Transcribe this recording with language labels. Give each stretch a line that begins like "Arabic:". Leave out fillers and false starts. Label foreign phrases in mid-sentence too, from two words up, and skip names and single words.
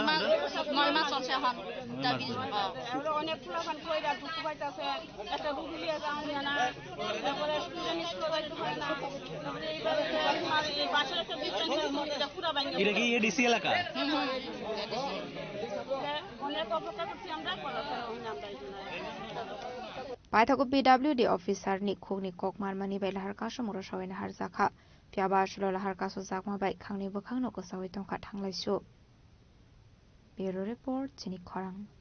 Bangla: 9 মাস চলছে এখন দাবি অনেক ফুলাফান কইরা ঢুকতে পাইতাছে একটা রুগী যাওয়া না তারপরে স্টুডেন্ট স্কুলে যাইতে পারে না তারপরে এইভাবে আর এই বাসার একটা ডিস্টেন্সের মধ্যে পুরো ভাঙা এটা কি এডিসি এলাকা অনেক অপেক্ষা করছি আমরা পড়াশোনা হই না আমরা
Kok Borok: paithoko PWD officer ni khogni kokmar mani bai lahar kaso moro sawena har jakha fiaba aslo lahar kaso jakma bai khangni bokhangno ko sawi tongkha thanglaisu
English: bureau report
Kok Borok: chini khorang